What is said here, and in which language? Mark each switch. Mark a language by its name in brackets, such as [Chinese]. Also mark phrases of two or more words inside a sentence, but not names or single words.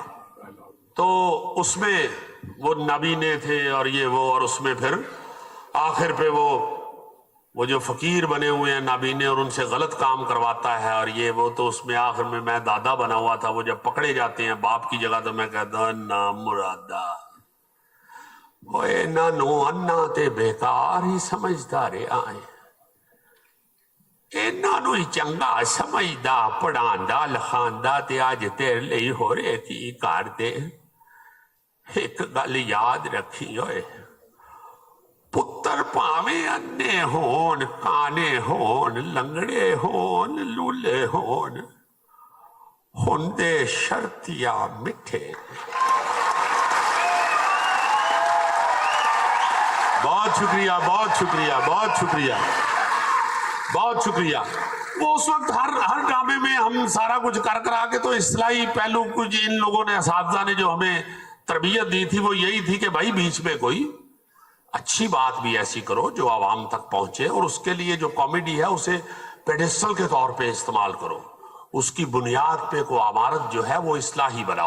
[Urdu] تو اس میں وہ نابینے تھے اور یہ وہ، اور اس میں پھر آخر پہ وہ جو فقیر بنے ہوئے ہیں نابینے اور ان سے غلط کام کرواتا ہے اور یہ وہ، تو اس میں آخر میں دادا بنا ہوا تھا. وہ جب پکڑے جاتے ہیں باپ کی جگہ تو میں کہتا ہوں [Punjabi] نام مرادا نو انا تے بیکار ہی سمجھدا رہا ہے، انہوں ہی چنگا سمجھدا پڑھاندا لکھاندا تے اج تیرے لئی ہو رہے کی کر دے. ایک گل یاد رکھی ہوئے، پتر پاویں انے ہون، کانے ہون، لنگڑے ہون، لولے ہون، ہوندے شرطیہ مٹھے. [Urdu] بہت شکریہ بہت شکریہ بہت شکریہ بہت شکریہ. وہ اس وقت ہر ڈرامے میں ہم سارا کچھ کرا کے، تو اصلاحی پہلو کچھ ان لوگوں نے اساتذہ نے جو ہمیں تربیت دی تھی وہ یہی تھی کہ بھائی بیچ میں کوئی اچھی بات بھی ایسی کرو جو عوام تک پہنچے، اور اس کے لیے جو کامیڈی ہے اسے پیڈسٹل کے طور پہ استعمال کرو، اس کی بنیاد پہ کوئی عمارت جو ہے وہ اصلاحی بناؤ.